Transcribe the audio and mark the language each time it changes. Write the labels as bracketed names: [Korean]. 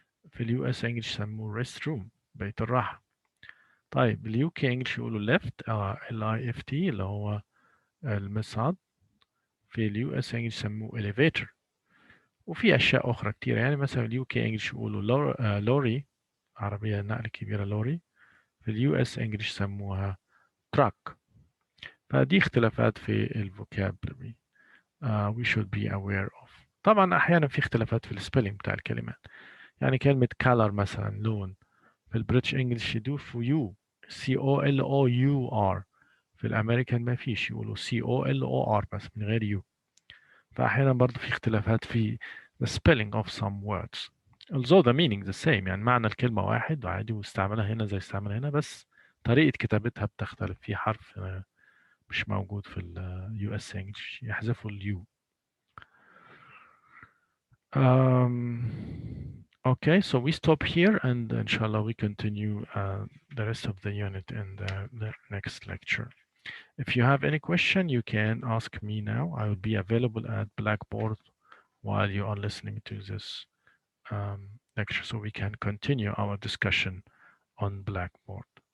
[Arabic] في اليو اس انجلش يسموه ريست روم بيت الراحه. طيب اليو كي انجلش يقولوا ليفت ال اي اف تي اللي هو المصعد. في اليو اس انجلش يسموه elevator. وفي اشياء اخرى كتير، يعني مثلا اليو كي انجلش يقولوا لوري، عربيه نقل كبيره لوري. في اليو اس انجلش يسموها تراك. فدي اختلافات في الفوكابلري [English] we should be aware of. [Arabic] طبعا احيانا في اختلافات في السبيلنج بتاع الكلمات، يعني كلمه color مثلا لون، في البريتش انجلش يضيفوا يو سي او ال او يو ار. في الامريكان ما فيش، يقولوا سي او ال او ار بس من غير يو. فأحيانا برضه في اختلافات في [English] the spelling of some words although the meaning the same، [Arabic] يعني معنى الكلمة واحد وعادي، واستعملها هنا زي استعملها هنا، بس طريقة كتابتها بتختلف. في حرف مش موجود في ال US English يحذفوا اليو. [English] Okay, so we stop here and inshallah we continue the rest of the unit in the next lecture. If you have any question, you can ask me now. I will be available at Blackboard while you are listening to this lecture, so we can continue our discussion on Blackboard.